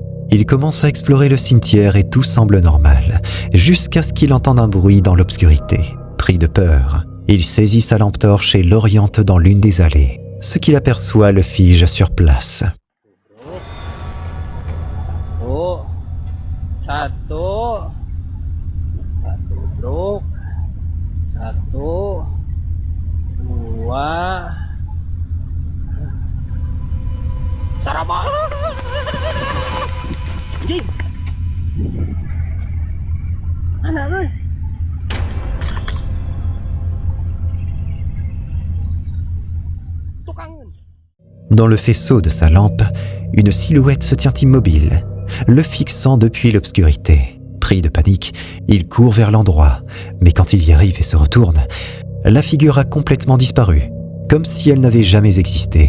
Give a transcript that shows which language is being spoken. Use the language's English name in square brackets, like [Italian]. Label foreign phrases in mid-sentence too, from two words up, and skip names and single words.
[French] Il commence à explorer le cimetière et tout semble normal, jusqu'à ce qu'il entende un bruit dans l'obscurité. Pris de peur, il saisit sa lampe torche et l'oriente dans l'une des allées. Ce qu'il aperçoit le fige sur place. [Indonesian] Satu duduk. 1, 2 Sarama. Anjing. Anak gue. [French] Dans le faisceau de sa lampe, une silhouette se tient immobile, le fixant depuis l'obscurité. Pris de panique, il court vers l'endroit, mais quand il y arrive et se retourne, la figure a complètement disparu, comme si elle n'avait jamais existé.